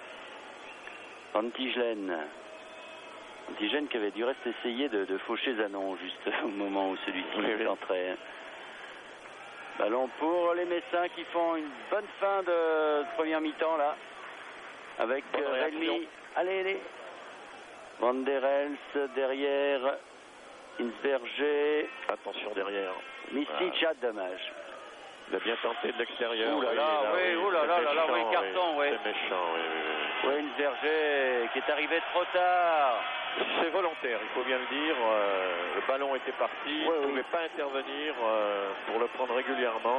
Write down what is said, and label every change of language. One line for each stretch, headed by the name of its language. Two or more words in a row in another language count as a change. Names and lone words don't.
French: Antigène qui avait du reste essayé de faucher Zanon juste au moment où celui-ci entrait. Ballon pour les Messins qui font une bonne fin de première mi-temps là. Avec Relmi. Allez. Van der Elst derrière. Insberger. Attention derrière. Micic, dommage. Il a bien tenté de l'extérieur. Oh là là, oui, carton, oui. C'est méchant, oui. Oui, Insberger qui est arrivé trop tard. C'est volontaire, il faut bien le dire. Le ballon était parti, il ne pouvait pas intervenir pour le prendre régulièrement.